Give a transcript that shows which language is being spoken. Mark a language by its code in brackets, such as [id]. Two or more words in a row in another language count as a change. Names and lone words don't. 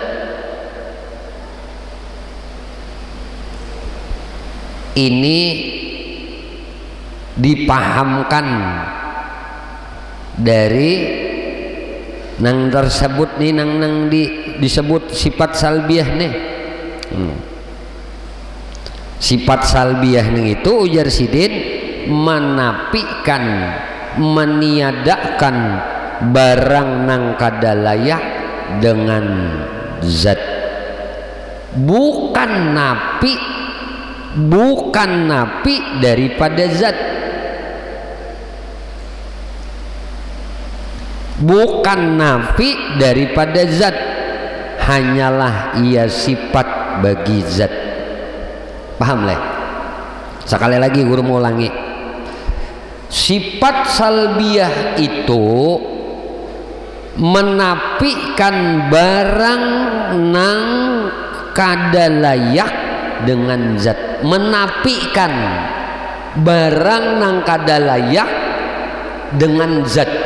[bjn] Ini dipahamkan dari nang tersebut nih, nang disebut sifat salbiyah nih. Sifat salbiyah nih itu ujar sidin menafikan, meniadakan barang nang kada layak dengan zat. [id] Bukan nafi daripada zat, bukan nafi daripada zat, hanyalah ia sifat bagi zat. [bjn] Paham leh? Sekali lagi guru mau ulangi, sifat salbiyah itu menafikan barang nang kada layak dengan zat. menapikan barang nang kada layak dengan zat.